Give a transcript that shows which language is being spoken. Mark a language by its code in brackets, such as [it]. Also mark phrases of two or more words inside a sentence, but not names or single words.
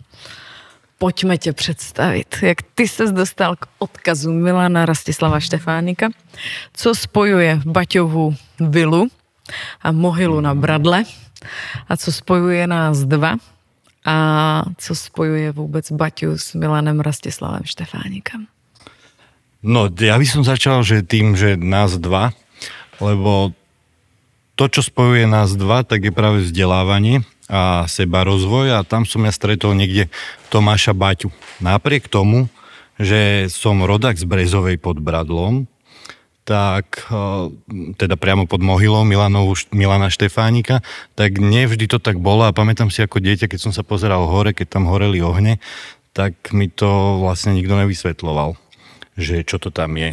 [cs] Pojďme tě představit, jak ty ses dostal k odkazu Milana Rastislava Štefánika, co spojuje Baťovu vilu a mohylu na Bradle a co spojuje nás dva a co spojuje vůbec Baťu s Milanem Rastislavem Štefánikem. [sk] No, ja by som začal, že tým, že nás dva, lebo to, čo spojuje nás dva, tak je práve vzdelávanie a sebarozvoj a tam som ja stretol niekde Tomáša Baťu. Napriek tomu, že som rodák z Brezovej pod Bradlom, tak teda priamo pod mohylou Milana Štefánika, tak nevždy to tak bolo a pamätám si ako dieťa, keď som sa pozeral hore, keď tam horeli ohne, tak mi to vlastne nikto nevysvetľoval, že čo to tam je.